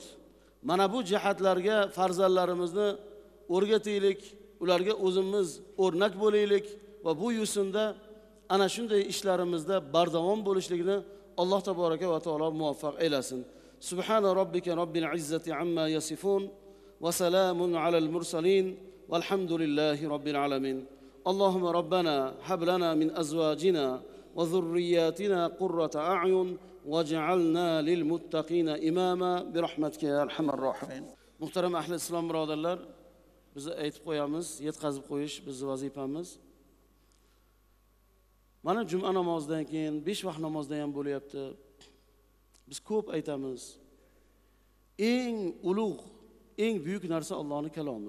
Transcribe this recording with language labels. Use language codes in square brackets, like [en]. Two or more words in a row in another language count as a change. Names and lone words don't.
[uz] Mana bu jihatlarga farzandlarimizni o'rgataylik, ularga o'zimiz o'rnak bo'laylik va bu yo'sinda ana shunday ishlarimizda bardavom bo'lishligini Alloh [ar] تبارك وتعالى [uz] muvaffaq aylasin. [ar] سبحان ربك رب العزة عما يصفون وسلام على المرسلين والحمد لله رب العالمين. اللهم ربنا هب لنا من أزواجنا وذرياتنا قرة أعين واجعلنا للمتقين إماما برحمتك يا أرحم الراحمين. [uz] Muhtaram ahli islom birodarlar, biz aytib qo'yamiz, yetkazib qo'yish bizning vazifamiz. Mana juma namozidan keyin 5 vaqt namozda ham bo'lyapti. Biz ko'p aytamiz. Eng ulug', eng buyuk narsa Allohning kalomi.